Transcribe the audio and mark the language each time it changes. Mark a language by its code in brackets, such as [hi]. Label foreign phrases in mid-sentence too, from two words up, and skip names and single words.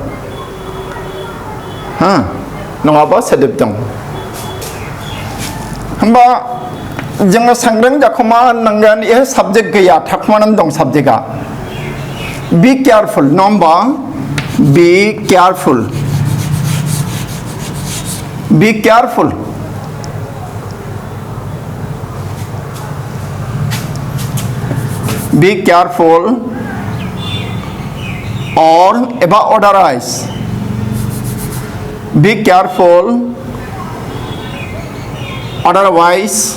[brx] नङाबा सोदोब दं होमबा जोङो सांग्रां जाखौ मा होननांगोन [en] a subject [brx] गैया थाखुमानानै दं साबजेक्टआ [en] be careful [brx] नङा होमबा [en] be careful be careful be careful or about otherwise be careful otherwise